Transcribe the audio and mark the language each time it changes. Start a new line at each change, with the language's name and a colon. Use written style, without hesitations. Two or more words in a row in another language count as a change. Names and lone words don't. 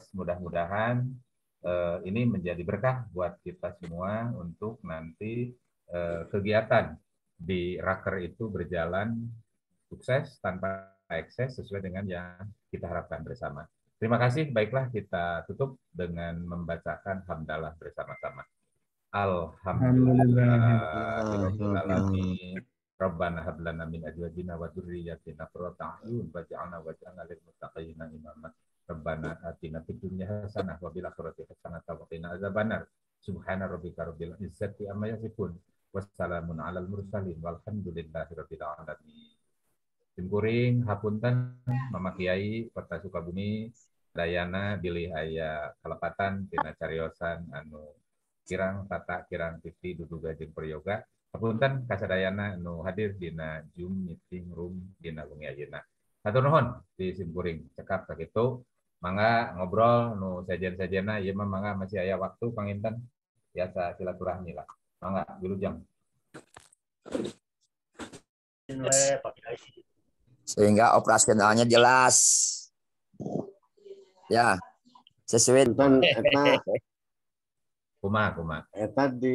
Indonesian: Mudah-mudahan ini menjadi berkah buat kita semua untuk nanti kegiatan di Raker itu berjalan sukses tanpa ekses sesuai dengan yang kita harapkan bersama. Terima kasih. Baiklah, kita tutup dengan membacakan hamdalah bersama-sama.
Arabic: الحمد لله رب العالمين. ربنا هب لنا من أزواجنا وذرياتنا قرة أعين واجعلنا للمتقين إماما. ربنا آتنا في الدنيا حسنة وفي الآخرة حسنة وقنا عذاب النار. سبحان ربك رب العزة عما يصفون. وسلام على المرسلين والحمد لله رب العالمين.
Sundanese: Simkuring hapunten Mama Kiai Kota Sukabumi dayana bilih aya kalepatan tina cariosan anu kirang tata kirang titi duduga jeung prayoga. Hapunten kasadayana anu hadir dina Zoom
English: meeting room
Sundanese: dina wengi ayeuna. Hatur nuhun di simkuring cekap sakitu. Mangga ngobrol nu sajen-sajena ieu mah mangga masih aya waktu panginten biasa silaturahmi lah. Mangga wilujeng.
Indonesian: Sehingga operasionalnya jelas. Ya, sesuai.
Sundanese: Kumaha. Eta di